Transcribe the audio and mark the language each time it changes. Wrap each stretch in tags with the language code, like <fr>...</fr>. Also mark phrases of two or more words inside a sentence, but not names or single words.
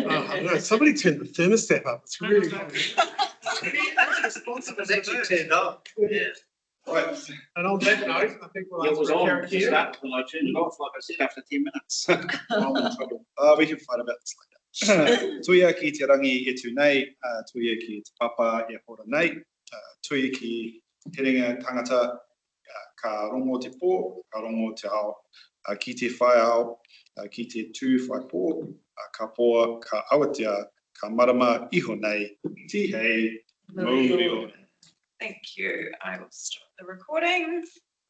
<en>Oh, I don't know. Somebody turned the thermostat up. It's really. It's actually turned off. Yeah. Right. And on that note, I think we'll. It was on to Kerikeri. start when I turned it off, like I said, after 10 minutes. I'm in trouble. We can fight about this later.</en> <mi>Tuia ki te rangi e tu nei, tuia ki te papa e hora nei, tuia ki te ringa tangata ka rongo te pō, ka rongo te ao, ki te whai ao, ki te tū whai pō, ka pōa, ka awatea, ka marama iho nei, ti hei, mō reo.</mi> <en>Thank you. I will stop the recording.</en>